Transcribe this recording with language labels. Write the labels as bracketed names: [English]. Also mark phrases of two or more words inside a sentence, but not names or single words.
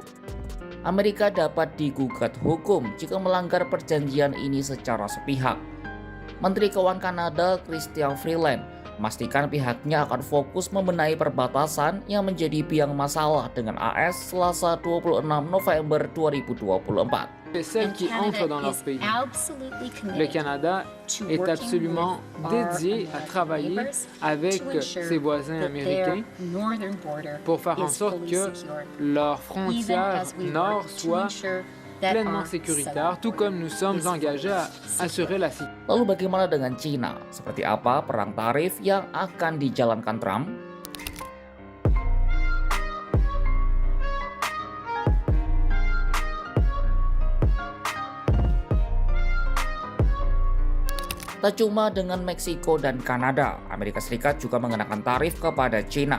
[Indonesian] Amerika dapat digugat hukum jika melanggar perjanjian ini secara sepihak. Menteri Keuangan Kanada, Chrystia Freeland, memastikan pihaknya akan fokus membenahi perbatasan yang menjadi biang masalah dengan AS Selasa 26 November 2024. [French] Et celles qui entrent dans leur pays. Le Canada est absolument dédié à travailler avec ses voisins américains pour faire en sorte que leurs frontières nord soient pleinement sécuritaires, tout comme nous sommes engagés à assurer la sécurité. [Indonesian] Lalu bagaimana dengan Cina? Seperti apa perang tarif yang akan dijalankan Trump? Tak cuma dengan Meksiko dan Kanada, Amerika Serikat juga mengenakan tarif kepada China.